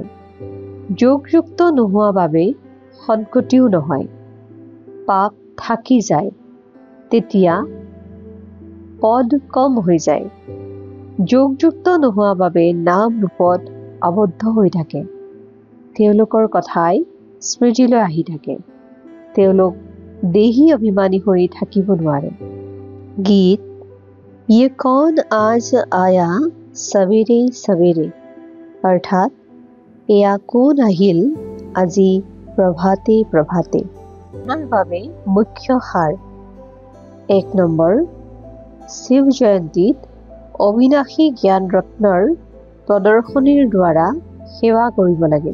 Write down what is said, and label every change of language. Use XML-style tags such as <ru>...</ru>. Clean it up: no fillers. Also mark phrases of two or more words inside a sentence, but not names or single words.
<as>যোগযুক্ত নোহোৱা বাবে সদ্গতিও নহয়, পাপ থাকি যায়, তেতিয়া পদ কম হৈ যায়। যোগযুক্ত নোহোৱা বাবে নাম ৰূপত আবদ্ধ হৈ থাকে। তেওঁলোকৰ কথাই স্মৃতিলৈ আহি থাকে। তেওঁলোক দেহী অভিমানী হৈ থাকিব নোৱাৰে। গীত:</as> <hi>ये कौन आज आया सवेरे सवेरे,</hi> <as>অৰ্থাৎ এয়া কোন আহিল আজি প্ৰভাতে প্ৰভাতে। আমাৰ বাবে মুখ্য সাৰ: 1 নম্বৰ, শিৱ জয়ন্তীত অবিনাশী জ্ঞান ৰত্নৰ প্ৰদৰ্শনীৰ দ্বাৰা সেৱা কৰিব লাগে।</as>